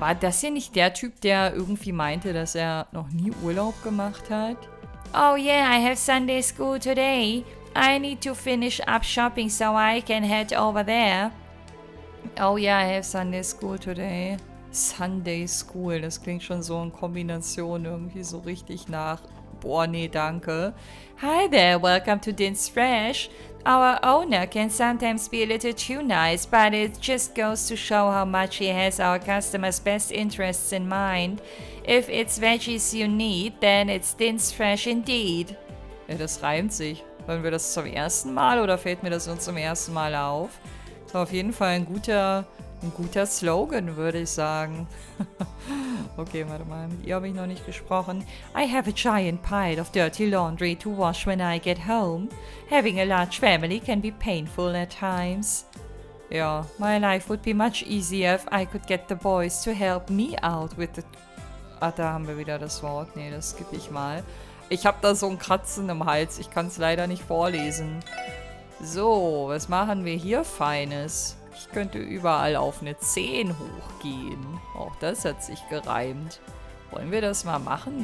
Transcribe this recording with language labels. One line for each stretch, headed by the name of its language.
German: War das hier nicht der Typ, der irgendwie meinte, dass er noch nie Urlaub gemacht hat?
English: Oh yeah, I have Sunday school today. I need to finish up shopping so I can head over there. Oh yeah, I have Sunday school today.
German: Sunday school, das klingt schon so in Kombination irgendwie so richtig nach... Boah, nee, danke.
English: Hi there, welcome to Din's Fresh. Our owner can sometimes be a little too nice, but it just goes to show how much he has our customers' best interests in mind. If it's veggies you need, then it's Din's Fresh indeed.
German: Ja, das reimt sich. Hören wir das zum ersten Mal oder fällt mir das uns zum ersten Mal auf? Das war auf jeden Fall ein guter Slogan, würde ich sagen. Okay, warte mal, mit ihr habe ich noch nicht gesprochen.
English: I have a giant pile of dirty laundry to wash when I get home. Having a large family can be painful at times. Ja, my life would be much easier if I could get the boys to help me out with the...
German: Ah, da haben wir wieder das Wort. Nee, das skippe ich mal. Ich habe da so ein Kratzen im Hals. Ich kann es leider nicht vorlesen. So, was machen wir hier Feines? Ich könnte überall auf eine 10 hochgehen. Auch das hat sich gereimt. Wollen wir das mal machen?